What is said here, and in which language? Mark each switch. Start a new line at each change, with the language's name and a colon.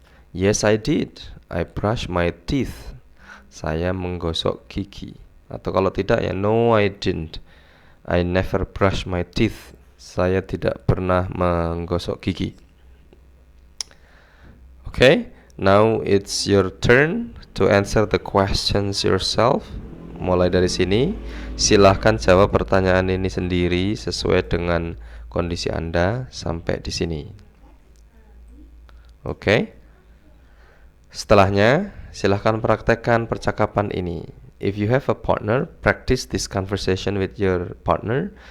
English: Yes I did. I brush my teeth.
Indonesian: Saya menggosok gigi. Atau kalau tidak ya
English: no I didn't. I never brush my teeth.
Indonesian: Saya tidak pernah menggosok gigi.
English: Okay, now it's your turn to answer the questions yourself.
Indonesian: Mulai dari sini, silahkan jawab pertanyaan ini sendiri sesuai dengan kondisi Anda sampai di sini. Oke. Setelahnya, silahkan praktekkan percakapan ini.
English: If you have a partner, practice this conversation with your partner.